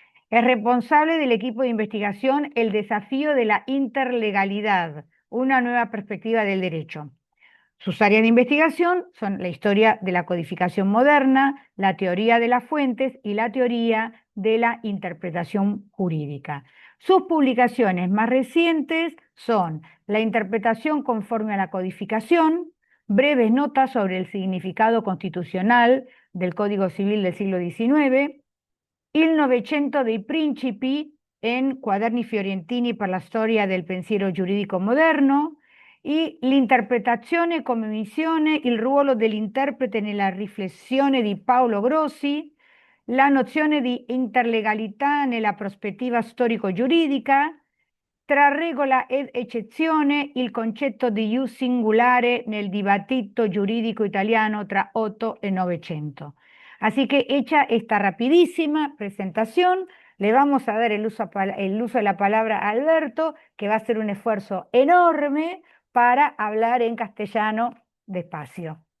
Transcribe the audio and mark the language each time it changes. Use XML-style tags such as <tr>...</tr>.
<es>Es responsable del equipo de investigación El desafío de la interlegalidad, una nueva perspectiva del derecho. Sus áreas de investigación son la historia de la codificación moderna, la teoría de las fuentes y la teoría de la interpretación jurídica. Sus publicaciones más recientes son La interpretación conforme a la codificación, breves notas sobre el significado constitucional del Código Civil del siglo XIX,</es> <it>Il Novecento dei Principi in Quaderni Fiorentini per la storia del pensiero giuridico moderno e l'interpretazione come missione, il ruolo dell'interprete nella riflessione di Paolo Grossi, la nozione di interlegalità nella prospettiva storico-giuridica, tra regola ed eccezione, il concetto di ius singulare nel dibattito giuridico italiano tra 8 e 900.</it> <es>Así que hecha esta rapidísima presentación, le vamos a dar el uso de la palabra a Alberto, que va a hacer un esfuerzo enorme para hablar en castellano despacio.</es>